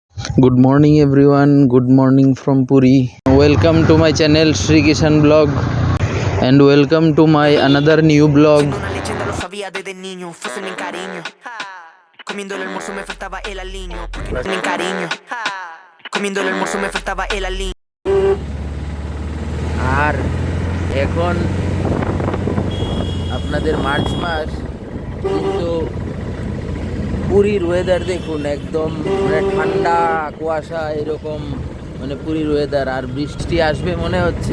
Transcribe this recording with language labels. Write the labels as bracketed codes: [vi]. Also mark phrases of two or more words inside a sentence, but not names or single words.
[en] Good morning everyone. Good morning from Puri. Welcome to my channel Sri Kishan Blog and welcome to my another new blog. [es] Siendo una leyenda lo sabía desde niño, fuesen en cariño. Comiendo el almuerzo me faltaba el aliño, porque no tienen cariño. Comiendo el almuerzo me faltaba el aliño. [bn] আর এখন আপনাদের মার্চ মাস, কিন্তু পুরীর ওয়েদার দেখুন, একদম মানে ঠান্ডা কুয়াশা এরকম, মানে পুরীর ওয়েদার। আর বৃষ্টি আসবে মনে হচ্ছে।